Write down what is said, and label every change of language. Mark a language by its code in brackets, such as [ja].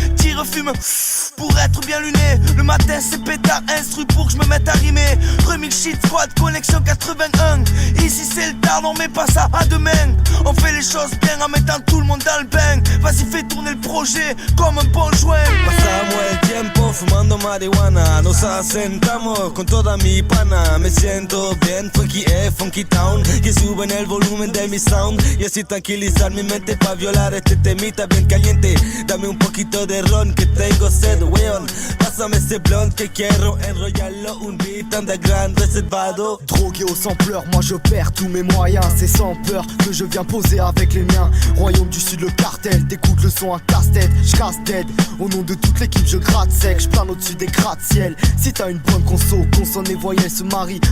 [fr] Tire fume pour être bien luné. Le matin c'est pétard, instru pour que je me mette à rimer. Remix shit squad, connexion 81. Ici c'est le tard, on met pas ça à demain. On fait les choses bien en mettant tout le monde dans le bain. Vas-y fais tourner le projet comme un bon joint. [es] Pasamos el tiempo fumando marihuana. Nos asentamos con toda mi pana. Me siento bien, funky town. Que suben el volumen de mi sound. Y así tranquilizar mi mente pa' violar este temita bien caliente. Dame un poquito de ron que tengo sed, weón. Pásame ese blunt que quiero enrollarlo. Un beat underground reservado. [fr] Drogué au sampleur, moi je perds tous mes moyens. C'est sans peur que je viens poser avec les miens. Royaume du Sud, le cartel, t'écoutes le son à casse-tête. J'casse dead, au nom de toute l'équipe je gratte sec. J'plane au-dessus des gratte-ciel. Si t'as une bonne conso, consonne et voyelles se marient.